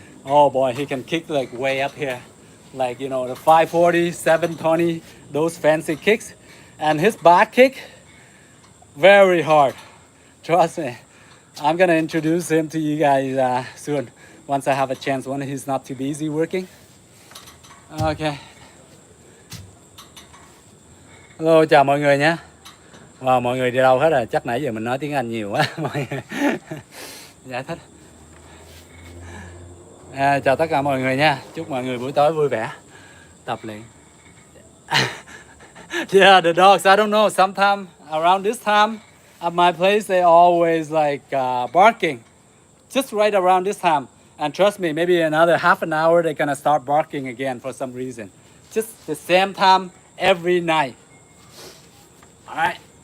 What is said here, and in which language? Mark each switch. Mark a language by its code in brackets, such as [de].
[en] Oh boy, he can kick like way up here, like, you know, the 540, 720, those fancy kicks. And his back kick, very hard. Trust me. I'm gonna introduce him to you guys soon, once I have a chance, when he's not too busy working. Okay. [vi] Hello, chào mọi người nhé. Wow, mọi người đi đâu hết rồi? Chắc nãy giờ mình nói tiếng Anh nhiều quá. Mọi người giải thích. Chào tất cả mọi người nha. Chúc mọi người buổi tối vui vẻ. Tập luyện. [en] Yeah, the dogs, I don't know. Sometimes around this time at my place, they always like barking. Just right around this time. And trust me, maybe another half an hour, they're gonna start barking again for some reason. Just the same time every night. All right.